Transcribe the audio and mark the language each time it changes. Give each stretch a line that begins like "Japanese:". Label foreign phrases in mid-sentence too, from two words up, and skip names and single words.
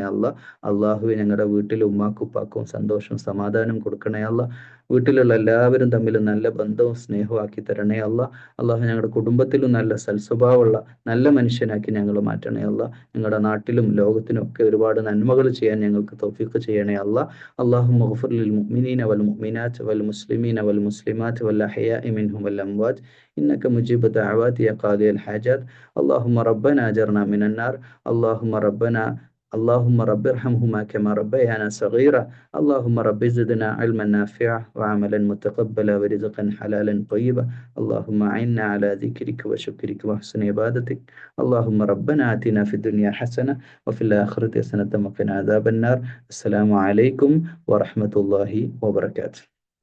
Malayalam: അള്ളാഹുവെ ഞങ്ങളുടെ വീട്ടിൽ ഉമ്മാക്കുപ്പാക്കും സന്തോഷവും സമാധാനവും കൊടുക്കണേ വീട്ടിലുള്ള എല്ലാവരും തമ്മിൽ നല്ല ബന്ധവും സ്നേഹവും ആക്കി തരണേ അള്ളാഹു ഞങ്ങളുടെ കുടുംബത്തിലും നല്ല സൽസ്വഭാവമുള്ള നല്ല മനുഷ്യനാക്കി ഞങ്ങൾ മാറ്റണേ ഞങ്ങളുടെ നാട്ടിലും ലോകത്തിനും ഒക്കെ ഒരുപാട് നന്മകൾ ചെയ്യാൻ ഞങ്ങൾക്ക് തൗഫീഖ് ചെയ്യണേ
Arabic: اللهم اغفر للمؤمنين والمؤمنات والمسلمين والمسلمات والأحياء منهم والأموات إنك مجيب الدعوات يا قاضي الحاجات اللهم ربنا أجرنا من النار اللهم رب ارحمهما كما ربيانا صغيرا اللهم رب زدنا علما نافعا وعملا متقبلا ورزقا حلالا طيبا اللهم أعنا على ذكرك وشكرك وحسن عبادتك اللهم ربنا آتنا في الدنيا حسنة وفي الآخرة حسنة وقنا عذاب النار السلام عليكم ورحمة الله وبركاته.